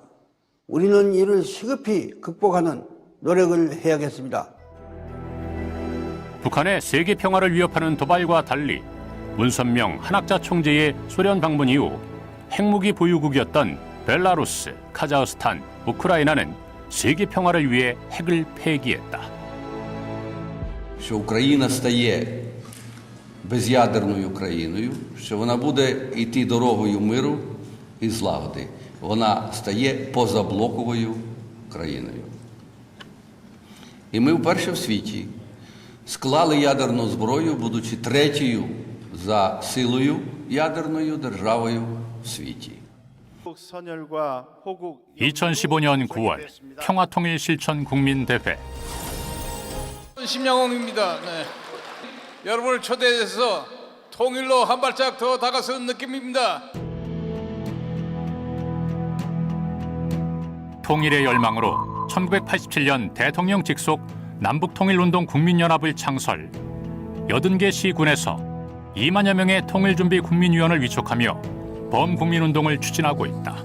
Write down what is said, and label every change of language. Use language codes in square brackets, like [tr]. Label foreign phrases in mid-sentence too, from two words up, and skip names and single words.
[ko] 우리는 이를 시급히 극복하는 노력을 해야겠습니다. 북한의 세계 평화를 위협하는 도발과 달리 문선명 한학자 총재의 소련 방문 이후 핵무기 보유국이었던 벨라루스, 카자흐스탄, 우크라이나는 세계 평화를 위해 핵을 폐기했다. [uk] Що Україна стає без'ядерною країною, що вона буде йти дорогою миру і злагоди. Вона стає позаблоковою країною. І ми вперше в світі склали ядерну зброю, будучи третьою за силою ядерною державою в світі. [ko] 2015년 9월 평화통일 실천 국민대회. 심양홍입니다. 네. 여러분을 초대해서 통일로 한 발짝 더 다가선 느낌입니다. 통일의 열망으로 1987년 대통령 직속 남북통일운동 국민연합을 창설, 80개 시군에서 2만여 명의 통일준비 국민위원을 위촉하며 범국민운동을 추진하고 있다.